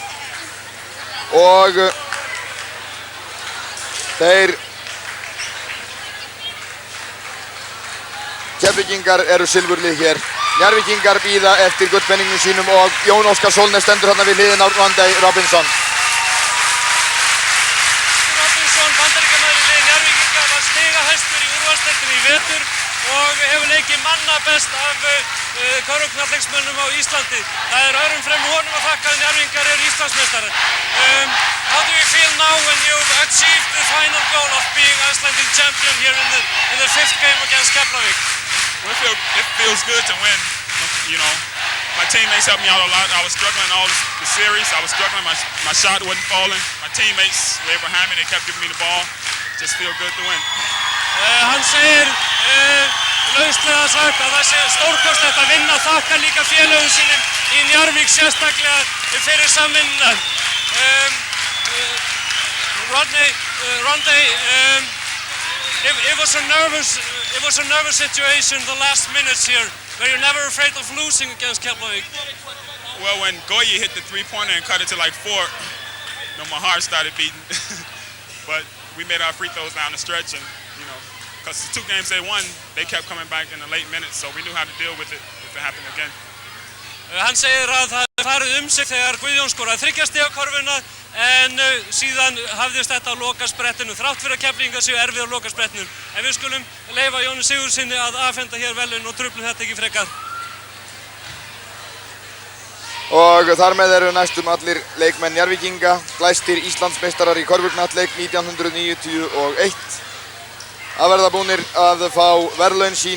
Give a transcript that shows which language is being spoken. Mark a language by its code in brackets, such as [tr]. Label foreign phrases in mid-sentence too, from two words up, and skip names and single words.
[is] Og þeir Keflvíkingar eru silfurlið hér Njarðvíkingar bíða eftir gullpenningnum sínum og Jón Óskar Sólnes stendur hérna við hliðina á Rondé Robinson. Robinson, bandaríkjamaður í liði Njarðvíkinga, var stigahæstur í úrvalsdeildinni í vetur og hefur leikið manna best af körfuknattleiksmönnum á Íslandi. Það öðrum fremur honum að þakka að Njarðvíkingar eru Íslandsmeistarar. [en] How do you feel now when you've achieved the final goal of being Icelandic champion here in the fifth game against Keflavík? Well, it feels good to win. You know, my teammates helped me out a lot. I was struggling all the series. I was struggling. My shot wasn't falling. My teammates were behind me. They kept giving me the ball. Just feel good to win. [is] Hann segir lauslega sagt að það sé stórkostlegt að vinna og þakka líka félögum sínum í Njarðvík sérstaklega fyrir samvinnuna. [en] Rondé, it was a nervous situation the last minutes here. Were you never afraid of losing against Keflavík? Well, when Goyi hit the three-pointer and cut it to like 4, my heart started beating. But we made our free throws down the stretch, and because the 2 games they won, they kept coming back in the late minutes, so we knew how to deal with it if it happened again. [is] Hann segir að það farið sig þegar Guðjón skoraði 3 stiga korfuna en síðan hafðist þetta á lokasprettinu þrátt fyrir að Keflvíkingar séu erfið á lokasprettinu. En við skulum leyfa Jóni Sigurðssyni að afhenda hér verðlaun og truflum þetta ekki frekar. Og þar með eru næstum allir leikmenn Njarðvíkinga, glæstir Íslandsmeistarar í körfuknattleik 1991 að verða búnir að fá verðlaun sín.